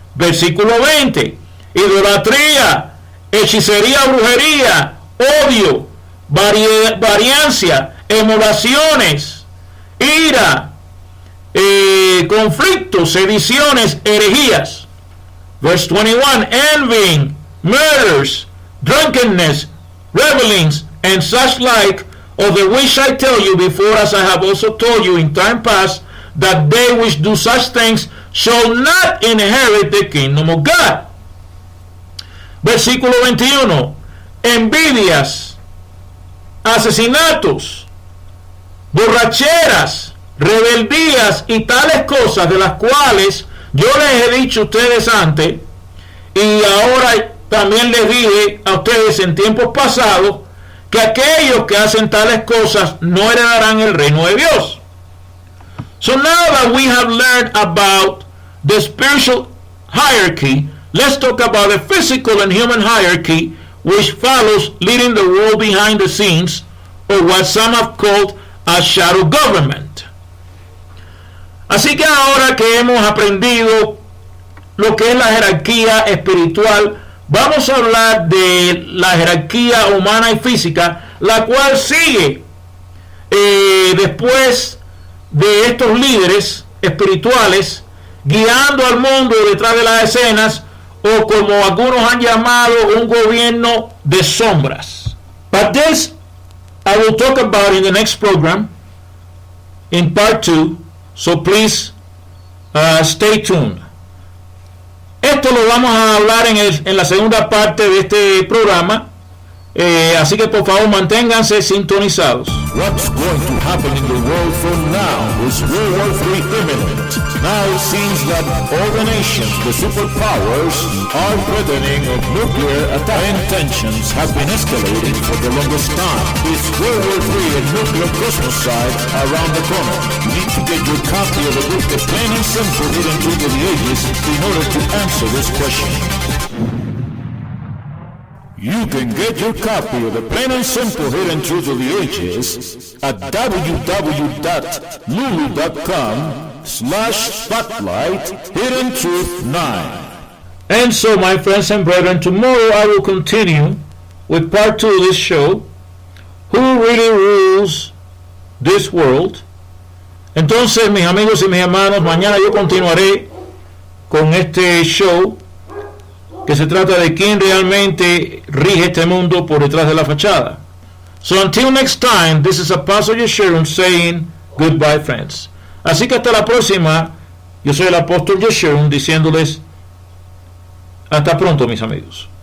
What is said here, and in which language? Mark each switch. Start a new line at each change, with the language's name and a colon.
Spanish: Versículo 20, idolatría, hechicería, brujería, odio, variancia, emulaciones, ira, conflictos, sediciones, herejías.
English: Verse 21, envying, murders, drunkenness, revelings, and such like, of the which I tell you before, as I have also told you in time past, that they which do such things shall not inherit the kingdom of God.
Spanish: Versículo 21, envidias, asesinatos, borracheras, rebeldías y tales cosas, de las cuales yo les he dicho a ustedes antes, y ahora también les dije a ustedes en tiempos pasados, que aquellos que hacen tales cosas no heredarán el reino de Dios.
English: So now that we have learned about the spiritual hierarchy, let's talk about the physical and human hierarchy which follows leading the world behind the scenes, or what some have called a shadow government.
Spanish: Así que ahora que hemos aprendido lo que es la jerarquía espiritual, vamos a hablar de la jerarquía humana y física, la cual sigue después de estos líderes espirituales, guiando al mundo detrás de las escenas, o como algunos han llamado, un gobierno de sombras.
English: But this I will talk about in the next program, in part 2, so please stay tuned.
Spanish: Esto lo vamos a hablar en la segunda parte de este programa, así que por favor manténganse sintonizados.
English: What's going to happen in the world from now is World War III imminent. Now it seems that all the nations, the superpowers, are threatening of nuclear attack, and tensions have been escalating for the longest time. It's World War III and nuclear cosmocide around the corner. You need to get your copy of the book, The Plain and Simple Hidden Truth of the Ages, in order to answer this question. You can get your copy of The Plain and Simple Hidden Truth of the Ages at www.lulu.com/spotlight-hidden-truth-9. And so, my friends and brethren, tomorrow I will continue with part 2 of this show, Who Really Rules This World.
Spanish: Entonces, mis amigos y mis hermanos, mañana yo continuaré con este show que se trata de quién realmente rige este mundo por detrás de la fachada.
English: So until next time, this is Apostle Yeshurun saying goodbye, friends.
Spanish: Así que hasta la próxima, yo soy el apóstol Yeshurun diciéndoles hasta pronto, mis amigos.